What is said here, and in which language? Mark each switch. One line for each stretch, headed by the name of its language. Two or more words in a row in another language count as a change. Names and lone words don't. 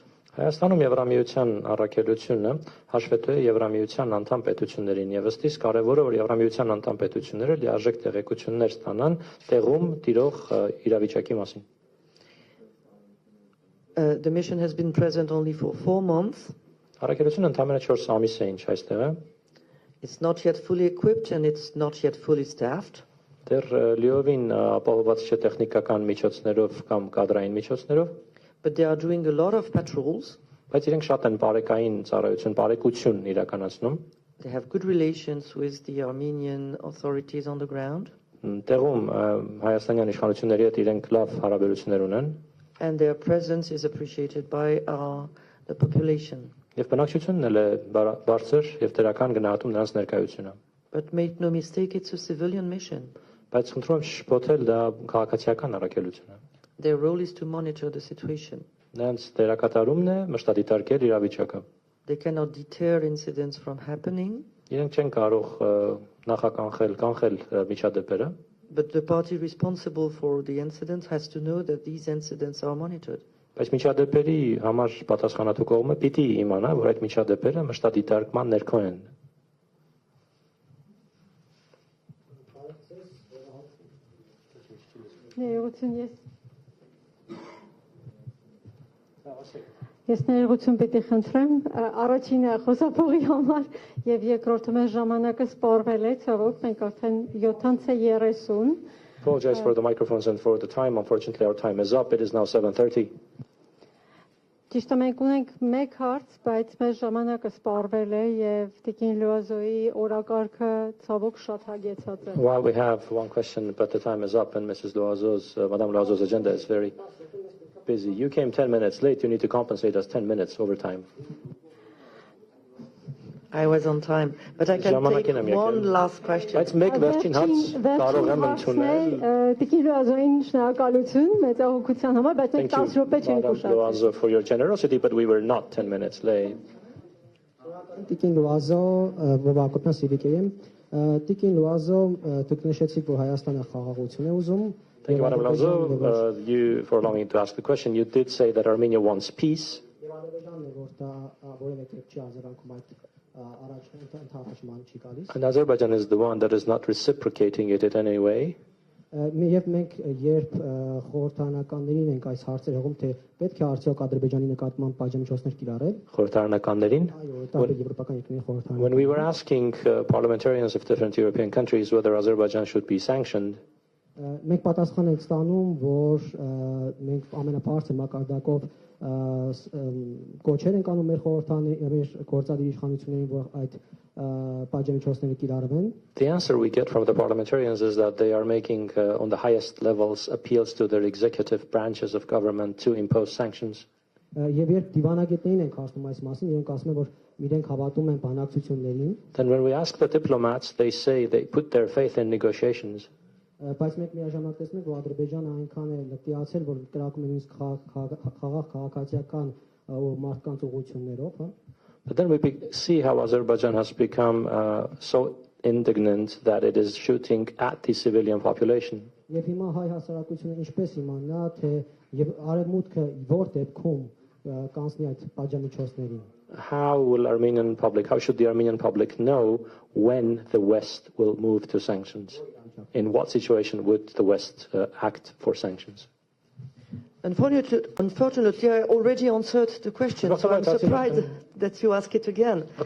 Armenian: Հայաստանում Եվրամիության առաքելությունը հաշվետու է Եվրամիության անդամ պետություններին եւ ըստիս կարեւոր է որ Եվրամիության անդամ պետությունները լիարժեք տեղեկություններ ստանան տեղում տիրող իրավիճակի մասին։
English: The mission has been present only for 4 months.
Armenian: Առաքելությունը ընդամենը 4 ամիս է ինչ այստեղ է։
English: It's not yet fully equipped and it's not yet fully staffed.
Armenian: Դեռ լիովին ապահովված չէ տեխնիկական միջոցներով կամ կադրային միջոցներով։
English: But they are doing a lot of patrols.
Armenian: Բայց իրենք շատ են բարեկային ծառայություն, բարեկություն իրականացնում։
English: They have good relations with the Armenian authorities on the ground,
Armenian: Տեղում հայաստանյան իշխանությունների հետ իրենք լավ հարաբերություններ ունեն
English: and their presence is appreciated by the population.
Armenian: եւ բնակչությունն էլ է բարձր եւ դրական գնահատում նրանց ներկայությունը։
English: But make no mistake, it's a civilian mission.
Armenian: Բայց խնդրում եմ շփոթել դա քաղաքացիական առաքելություն է։
English: Their role is to monitor the situation.
Armenian: Նրանց դերակատարումն է մշտադիտարկել իրավիճակը։
English: They cannot deter incidents from happening,
Armenian: Իրենք չեն կարող կանխել միջադեպերը,
English: but the party responsible for the incidents has to know that these incidents are monitored.
Armenian: բայց միջադեպերի համար պատասխանատու կողմը պիտի իմանա, որ այդ միջադեպերը մշտադիտարկման ներքո են։ Ներողություն, ես ներողություն պիտի խնդրեմ, առաջինը խոսափողի համար եւ երկրորդը մեր ժամանակը սպառվել է, ցավոք մենք արդեն 7:30.
English: Apologize for the microphones and for the time. Unfortunately, our time is up. It is now 7:30.
Armenian: Ճիշտ է, մենք ունենք մեկ հարց, բայց մեր ժամանակը սպառվել է եւ Տիկին Լուազոյի օրակարգը ցավոք շատ հագեցած է։
English: While we have one question, but the time is up, and Madame Luazo's agenda is very busy. You came 10 minutes late. You need to compensate us 10 minutes overtime. I was on time, but I can take one last question. Let's make
Armenian: վերջին հարց կարող եմ ընդունել։ Տիկին Լուազոյին շնորհակալություն մեծահոգության համար, բայց մենք 10 րոպե չենք ուշացել։
English: Luazo for your generosity, but we were not 10 minutes late.
Armenian: Տիկին Լուազո, բովակոտնա սիվիկեյեմ, Տիկին Լուազո, դուք նշեցիք, որ Հայաստանը խաղաղություն է ուզում։
English: Thank you, Madame Luazo, you for allowing me to ask the question. You did say that Armenia wants peace. And Azerbaijan is the one that is not reciprocating it in any way.
Armenian: Եվ մենք երբ խորհրդարանականներին ենք այս հարցերը հողում, թե պետք է արդյոք Ադրբեջանի նկատմամբ պատժամիջոցներ կիրառել։ Խորհրդարանականներին.
English: When we were asking parliamentarians of different European countries whether Azerbaijan should be sanctioned,
Armenian: մենք պատասխան ենք ստանում, որ մենք ամենաբարձր մակարդակով կոչեր ենք անում մեր գործադիր իշխանություններին, որ այդ պատժամիջոցները կիրառվեն։
English: The answer we get from the parliamentarians is that they are making on the highest levels appeals to their executive branches of government to impose sanctions.
Armenian: Եվ երբ դիվանագետներին ենք ասում այս մասին, իրենք ասում են, որ իրենք հավատում են բանակցություններին։
English: Then when we ask the diplomats, they say they put their faith in negotiations.
Armenian: Բայց մենք միաժամանակ տեսնում ենք, որ Ադրբեջանը այնքան է լկտիացել, որ կրակում է նույնիսկ խաղաղ քաղաքացիական մարդկանց ուղղություններով, հա։
English: But then we see how Azerbaijan has become so indignant that it is shooting at the civilian population.
Armenian: Եվ հիմա հայ հասարակությունը ինչպես իմանա, թե եւ արևմուտքը որ դեպքում կանցնի այդ պատժամիջոցներին։
English: How should the Armenian public know when the West will move to sanctions? In what situation would the West act for sanctions? Unfortunately, I already answered the question, so I'm surprised that you ask it again.